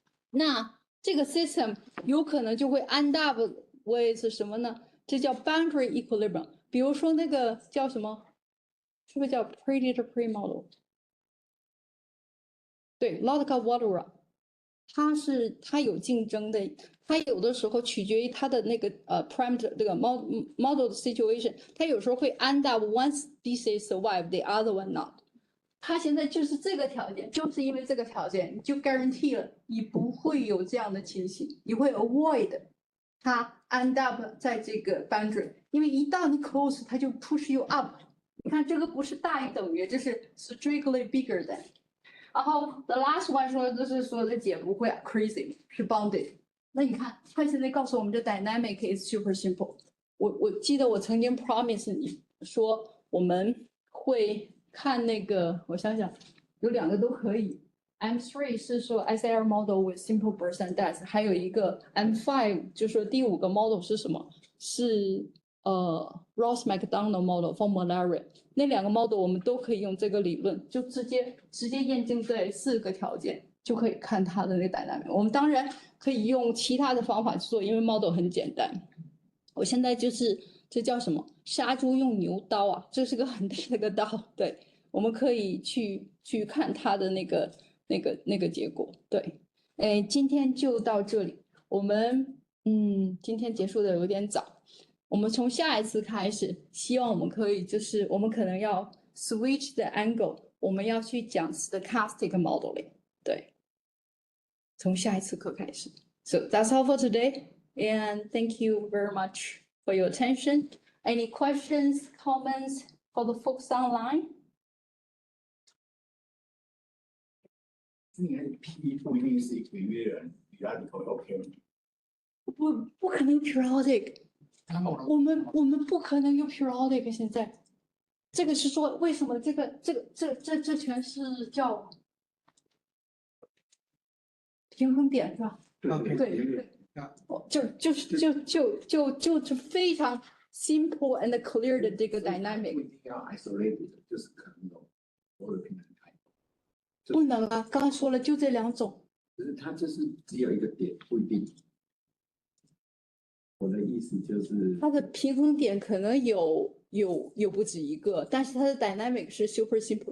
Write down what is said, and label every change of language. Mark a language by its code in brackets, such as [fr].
[zh] 那这个 system 有可能就会 end up with 什么呢？这叫 boundary equilibrium。比如说那个叫什么？是不是叫 predator-prey model？对 ，Lotka-Volterra， 它有竞争的，它有的时候取决于它的那个parameter 这个 model 的 situation， 它有时候会 [en] end up one species survive, the other one not。 [zh] 它现在就是这个条件，就是因为这个条件，你就 guarantee 了你不会有这样的情形，你会 avoid 它 end up 在这个 boundary， 因为一到你 close， 它就 push you up。你看这个不是大于等于，这是 strictly bigger than。然后 the last one 说就是说的解不会 crazy， 是 bounded。那你看，它现在告诉我们这 dynamic is super simple。我记得我曾经 promise 你说我们会。看那个，我想想，有两个都可以。 M3 是说 SAR model with simple birth and death， 还有一个 M5 就说第5个 model 是什么？是Ross McDonald model for malaria。那两个 model 我们都可以用这个理论，就直接验证这4个条件，就可以看它的那个 dynamic。我们当然可以用其他的方法去做，因为 model 很简单。我现在就是这叫什么？杀猪用牛刀啊，这是个很大的一个刀。对，我们可以去看它的那个那个结果。对，今天就到这里。我们今天结束的有点早，我们从下一次开始，希望我们可以就是我们可能要 switch the angle， 我们要去讲 stochastic modeling。对，从下一次课开始。 [en] So that's all for today, and thank you very much for your attention. Any questions, comments for the folks online? [zh] 你看 P 不一定是一个约人，比他里头 OK。不可能有 periodic， 我们不可能有 periodic。现在这个是说为什么这全是叫平衡点是吧？对，就是非常 simple and clear 的这个 dynamic。不一定要 isolated， 就是可能有所有的平衡态。不能啊，刚刚说了就这两种。可是它就是只有一个点，不一定。我的意思就是，它的平衡点可能有不止一个，但是它的 dynamic 是 super simple。